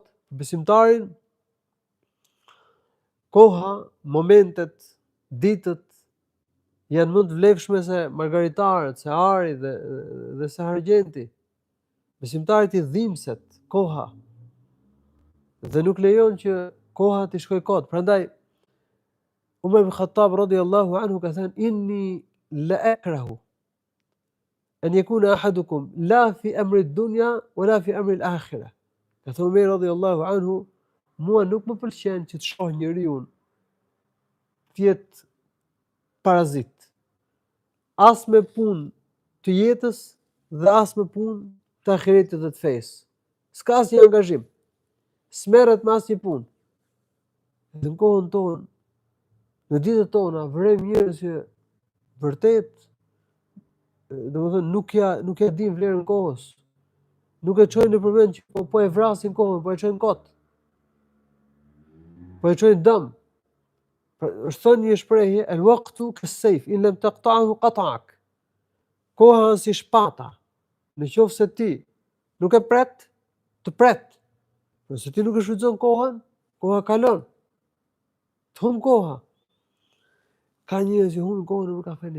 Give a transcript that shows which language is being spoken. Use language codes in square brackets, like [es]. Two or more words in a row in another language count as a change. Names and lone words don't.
[sq] Besimtarin, koha, momentet, ditët janë më të vlefshme se margaritarët, se ari dhe se argjenti. Besimtarit i dhimbset koha dhe nuk lejon që koha të shkojë kot. [ar] Prandaj Umar ibn Khattab رضي الله عنه [sq] ka thënë: [ar] "إني لأكره أن يكون أحدكم لا في أمر الدنيا ولا في أمر الآخرة." [sq] Ka thënë Umar [ar] رضي الله عنه, [sq] mua nuk më pëlqen që të shoh njeriu të jetë parazit, as me punë të jetës dhe as me punë të ahiretit dhe të fesë. S'ka asnjë angazhim, s'merret me asnjë punë. Në kohën tonë, në ditët tona, vërejmë njerëz që vërtet, domethënë nuk ja din vlerën kohës. Nuk e çojnë në përmend që po e vrasin kohën, po e çojnë kot. Po e çojnë dëm. Është thënë një shprehje, [ar] الوقت كالسيف إن لم تقطعه قطعك. [sq] Koha është si shpata. Nëse ti nuk e pret, të pret. Nëse ti nuk e shfrytëzon kohën, koha kalon. Të humb koha. Ka njerëz që humbin kohën në kafene.